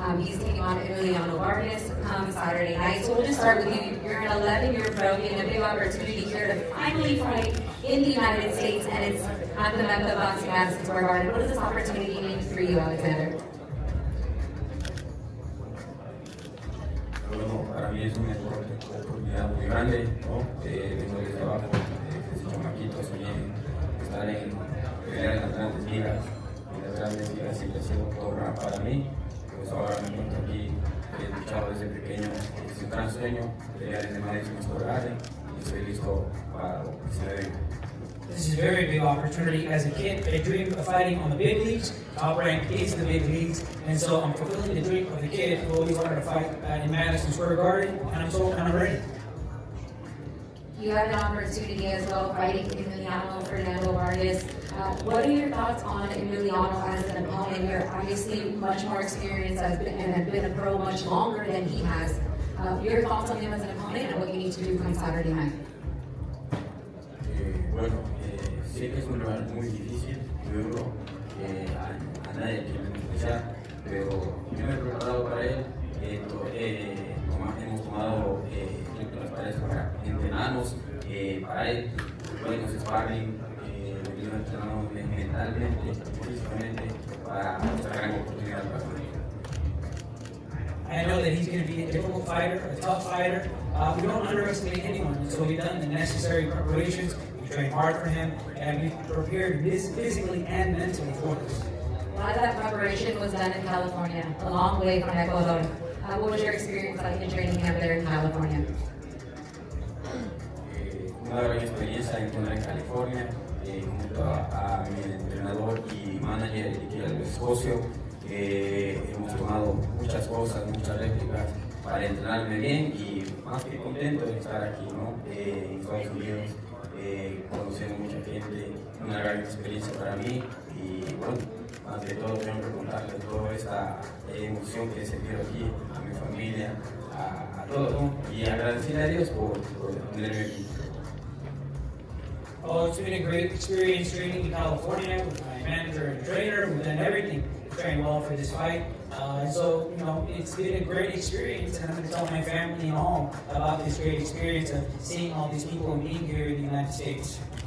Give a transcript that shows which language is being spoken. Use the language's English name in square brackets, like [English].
[English] He's taking on Emiliano Vargas come Saturday night. So we'll just start with you. You're an 11-year pro getting a big opportunity here to finally fight in the United States, and it's at the Mecca Boxing Madison Square Garden. What does this opportunity mean for you, Alexander? [Spanish] Bueno, para mí es una oportunidad muy grande, ¿no? Vengo desde abajo, desde chamaquito, soñé estar en pelear en las grandes ligas. Y las grandes ligas siempre ha sido todo para mí. Pues ahora me encuentro aquí, he luchado desde pequeño, es un gran sueño, pelear en el Madison Square Garden y estoy listo para lo que se me venga. [English] This is a very big opportunity. As a kid, I dreamed of fighting on the big leagues. Top rank is the big leagues, and so I'm fulfilling the dream of the kid who always wanted to fight in Madison Square Garden, and I'm ready. You have an opportunity as well fighting Emiliano Fernando Vargas. What are your thoughts on Emiliano as an opponent? You're obviously much more experienced and have been a pro much longer than he has. Your thoughts on him as an opponent and what you need to do come Saturday night? [Spanish] Bueno, sé que es un rival muy difícil, muy duro, a nadie quiere menospreciar, pero yo me he preparado para él, hemos tomado para entrenarnos para él, buenos sparring, venimos entrenando mentalmente, físicamente, para esta gran oportunidad para él. [English] I know that he's going to be a difficult fighter, a tough fighter. We don't underestimate anyone, so we've done the necessary preparations. We trained hard for him, and we've prepared physically and mentally for this. A lot of that preparation was done in California, a long way from Ecuador. What was your experience like in training camp there in California? [Spanish] Una gran experiencia en California, junto a mi entrenador y manager, que era el socio. Hemos tomado muchas cosas, muchas réplicas para entrenarme bien y más que contento de estar aquí, ¿no? En Estados Unidos, conociendo mucha gente, una gran experiencia para mí y bueno, más de todo tengo que contarles toda esta emoción que he sentido aquí, a mi familia, a todos, ¿no? Y agradecerle a Dios por tenerme aquí. [English] Oh, it's been a great experience training in California with my manager and trainer. We've done everything to train well for this fight. So, you know, it's been a great experience, and I'm going to tell my family and home about this great experience of seeing all these people and being here in the United States.